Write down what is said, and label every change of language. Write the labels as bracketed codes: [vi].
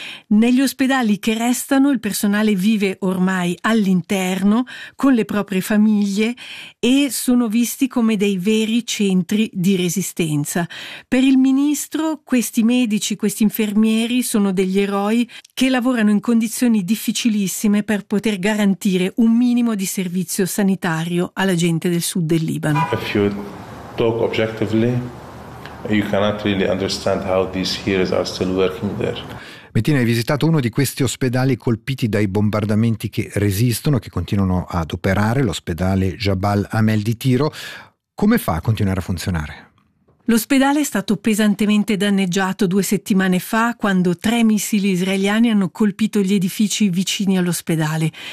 [it] Negli ospedali che restano il personale vive ormai all'interno con le proprie famiglie e sono visti come dei veri centri di resistenza. Per il ministro questi medici, questi infermieri sono degli eroi che lavorano in condizioni difficilissime per poter garantire un minimo di servizio sanitario alla gente del sud del Libano. [en] If you talk objectively, you cannot really understand how these heroes are still working there. [it] Bettina, hai visitato uno di questi ospedali colpiti dai bombardamenti che resistono, che continuano ad operare, l'ospedale Jabal Amel di Tiro. Come fa a continuare a funzionare? L'ospedale è stato pesantemente danneggiato 2 settimane fa quando 3 missili israeliani hanno colpito gli edifici vicini all'ospedale.